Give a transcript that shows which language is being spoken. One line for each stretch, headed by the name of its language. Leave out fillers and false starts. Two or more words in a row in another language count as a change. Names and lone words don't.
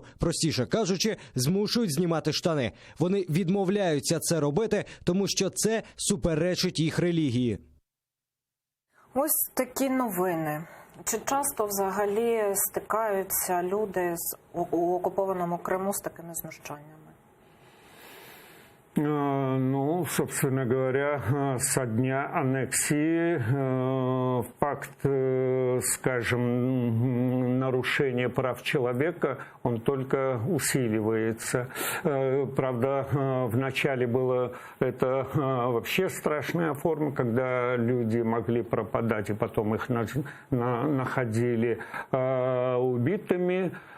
Ukrainian: Простіше кажучи, змушують знімати штани. Вони відмовляються це робити, тому що це суперечить їх релігії. Ось такі новини. Чи часто взагалі стикаються люди у окупованому Криму з такими знущаннями?
Russian: Ну, собственно говоря, со дня аннексии факт, скажем, нарушения прав человека, он только усиливается. Правда, вначале было это вообще страшная форма, когда люди могли пропадать, и потом их находили убитыми.